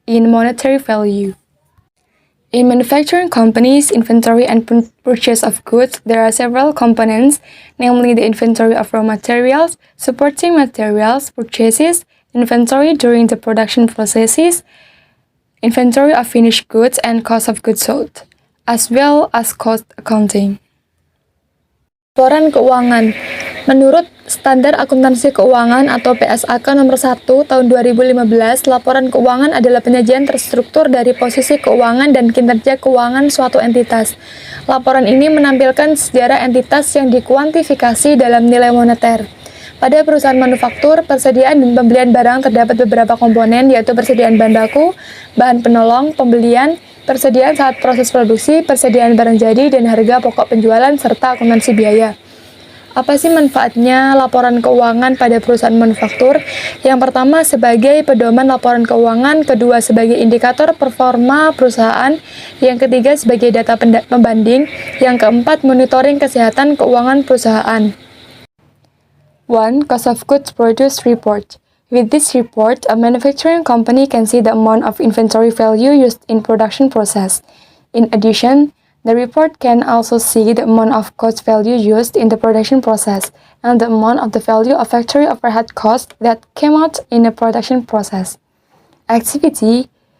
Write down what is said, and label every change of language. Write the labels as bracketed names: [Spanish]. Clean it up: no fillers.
[English] in monetary value. In manufacturing companies' inventory and purchase of goods, there are several components, namely the inventory of raw materials, supporting materials, purchases, inventory during the production processes, inventory of finished goods, and cost of goods sold, as well as cost accounting. [Indonesian] Laporan keuangan. Menurut Standar Akuntansi Keuangan atau PSAK nomor 1 tahun 2015, laporan keuangan adalah penyajian terstruktur dari posisi keuangan dan kinerja keuangan suatu entitas. Laporan ini menampilkan sejarah entitas yang dikuantifikasi dalam nilai moneter. Pada perusahaan manufaktur, persediaan dan pembelian barang terdapat beberapa komponen, yaitu persediaan bahan baku, bahan penolong, pembelian, persediaan saat proses produksi, persediaan barang jadi, dan harga pokok penjualan, serta akuntansi biaya. Apa sih manfaatnya laporan keuangan pada perusahaan manufaktur? Yang pertama, sebagai pedoman laporan keuangan, kedua sebagai indikator performa perusahaan, yang ketiga sebagai data pembanding, yang keempat monitoring kesehatan keuangan perusahaan. [English] 1. Cost of goods produced report. With this report, a manufacturing company can see the amount of inventory value used in production process. In addition, the report can also see the amount of cost value used in the production process and the amount of the value of factory overhead cost that came out in the production process. Activity.